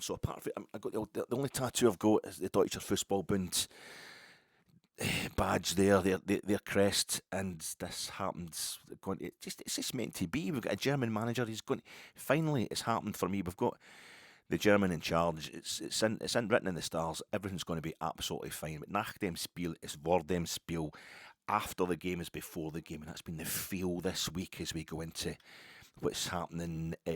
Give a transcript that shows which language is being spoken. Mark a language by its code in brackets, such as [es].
[en] So apart from it, I got the only tattoo I've got is the Deutscher Fußballbund badge there, their crest, and this happens. It's just meant to be. We've got a German manager. He's going. Finally, it's happened for me. We've got the German in charge. It's written in the stars. Everything's going to be absolutely fine. But [de] nach dem Spiel is vor dem Spiel. [en] After the game is before the game, and that's been the feel this week as we go into what's happening.